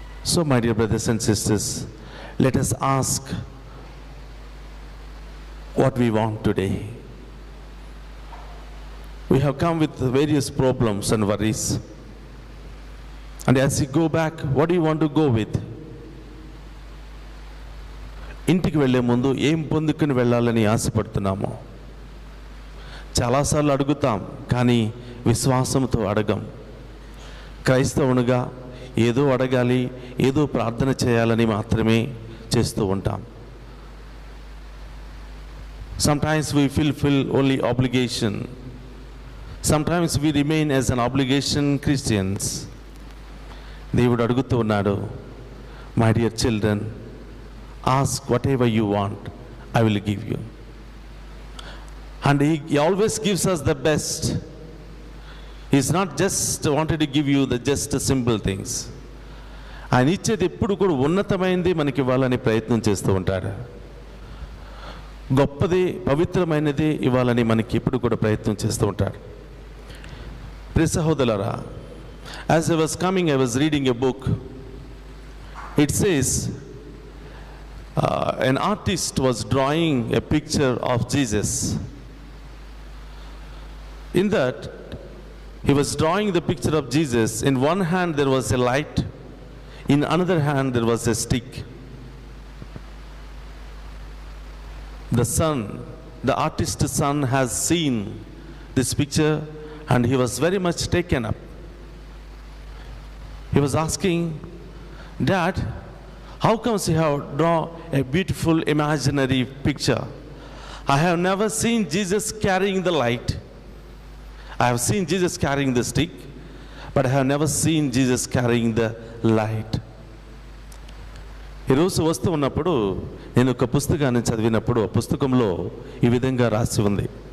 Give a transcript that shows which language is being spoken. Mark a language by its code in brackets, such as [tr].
[en] So my dear brothers and sisters, let us ask what we want today. We have come with various problems and worries. And as you go back, what do you want to go with? [te] ఇంటికి వెళ్ళే ముందు ఏం పొందుకుని వెళ్ళాలని ఆశపడుతున్నామో చాలాసార్లు అడుగుతాం, కానీ విశ్వాసంతో అడగం. క్రైస్తవునిగా ఏదో అడగాలి, ఏదో ప్రార్థన చేయాలని మాత్రమే చేస్తూ ఉంటాం. [en] Sometimes we fulfill only obligation. Sometimes we remain as an obligation Christians. [te] దేవుడు అడుగుతూ ఉన్నాడు, [en] my dear children, ask whatever you want, I will give you. And he always gives us the best. He's not just wanted to give you the just simple things. [te] ఆయన ఇచ్చేది ఎప్పుడు కూడా ఉన్నతమైనది మనకి ఇవ్వాలని ప్రయత్నం చేస్తూ ఉంటాడు. గొప్పది, పవిత్రమైనది ఇవ్వాలని మనకి ఎప్పుడు కూడా ప్రయత్నం చేస్తూ ఉంటాడు. ప్రియ సహోదరులారా, [en] as I was coming, I was reading a book. It says an artist was drawing a picture of Jesus. In that, he was drawing the picture of Jesus. In one hand there was a light, in another hand there was a stick. The son, the artist's son, has seen this picture and he was very much taken up. He was asking, Dad, how comes you have drawn a beautiful imaginary picture? I have never seen Jesus carrying the light. I have seen Jesus carrying the stick, but I have never seen Jesus carrying the light. [te] ఈరోజు వస్తూ ఉన్నప్పుడు నేను ఒక పుస్తకాన్ని చదివినప్పుడు ఆ పుస్తకంలో ఈ విధంగా రాసి ఉంది.